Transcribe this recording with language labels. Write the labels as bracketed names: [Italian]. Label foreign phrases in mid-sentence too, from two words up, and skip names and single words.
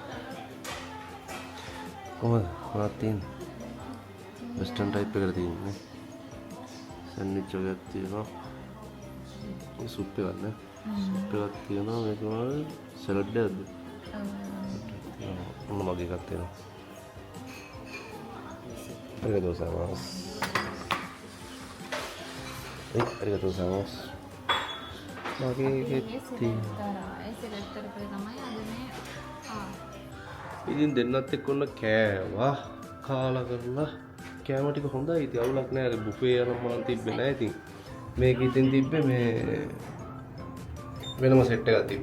[Sinhala] මොනවද තියෙන්නේ? [English] western type [Sinhala] එකකට තියෙන්නේ. සෑන්ඩ්විච් එකක් තියෙනවා. මේ සුප් එකක් නේ. සුප් එකක් තියෙනවා. මේක මොනවද? සලාඩ් එකක්ද? ඔන්න මගේ එකක් තියෙනවා. [Japanese] ありがとうございます. ありがとうございます. [Sinhala] මගේ එකක් තියෙනවා. ඉතින් දෙන්නත් එක්ක ඔන්න කෑවා. කාලා කරලා කෑම ටික හොඳයි. ඉතින් අවුලක් නෑ. අර බුෆේ යන මොනක් තිබ්බේ නෑ. ඉතින් මේක ඉතින් තිබ්බේ මේ වෙනම සෙට් එකක් තිබ්බේ.